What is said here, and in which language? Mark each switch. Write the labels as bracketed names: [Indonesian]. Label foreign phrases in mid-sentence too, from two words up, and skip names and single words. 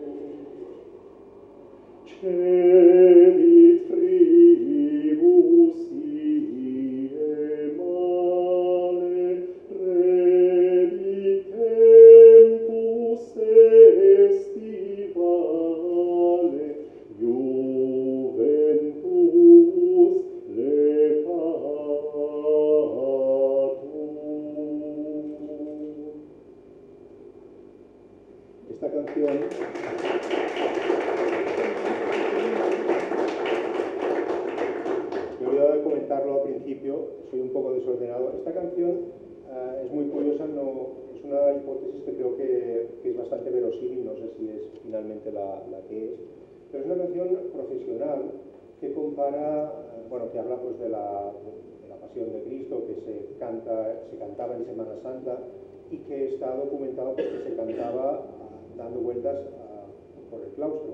[Latin] Cedit fribus ie male, redit tempus estivale, juventus letatum. [Spanish] Esta canción me olvidaba de comentarlo al principio, soy un poco desordenado. Esta canción es muy curiosa, es una hipótesis que creo que es bastante verosímil, no sé si es finalmente la que es, pero es una canción profesional que compara, que habla pues de la pasión de Cristo, que se cantaba en Semana Santa y que está documentado pues, que se cantaba dando vueltas por el claustro.